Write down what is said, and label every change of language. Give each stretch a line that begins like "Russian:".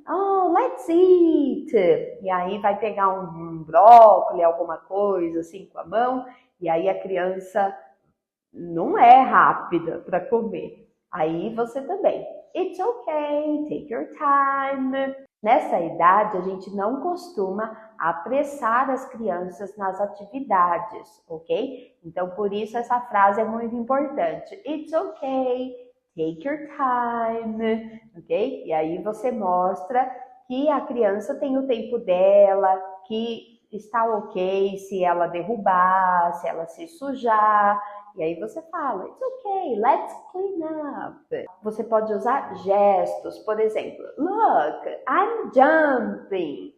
English: Oh, let's eat.
Portuguese: E aí vai pegar um brócolis, alguma coisa assim com a mão, e aí a criança não é rápida para comer. Aí você também.
English: It's okay, take your time.
Portuguese: Nessa idade, a gente não costuma apressar as crianças nas atividades, ok? Então, por isso essa frase é muito importante.
English: It's okay, take your time, ok?
Portuguese: E aí você mostra que a criança tem o tempo dela, que está ok se ela derrubar, se ela se sujar. E aí você fala,
English: it's okay, let's clean up.
Portuguese: Você pode usar gestos, por exemplo,
English: look, I'm jumping.